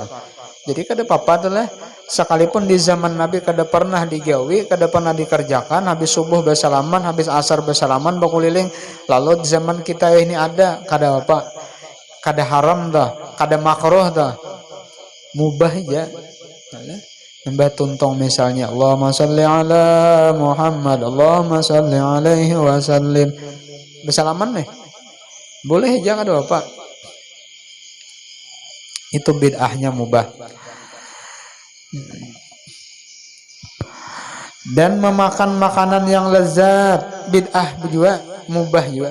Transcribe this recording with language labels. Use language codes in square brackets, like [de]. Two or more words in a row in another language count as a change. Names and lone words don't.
[bjn] Jadi kada apa-apa adalah sekalipun di zaman Nabi kada pernah digawi, kada pernah dikerjakan, habis subuh bersalaman, habis asar bersalaman berkeliling. Lalu di zaman kita ini ada, kada apa? Kada haram dah, kada makruh dah. Mubah aja. Mbah tuntong misalnya [ar] اللهم صل على محمد اللهم صل عليه وسلم. [bjn] Bersalaman nih. Boleh aja kada apa? Itu bid'ahnya mubah. Dan memakan makanan yang lezat, bid'ah juga, mubah juga.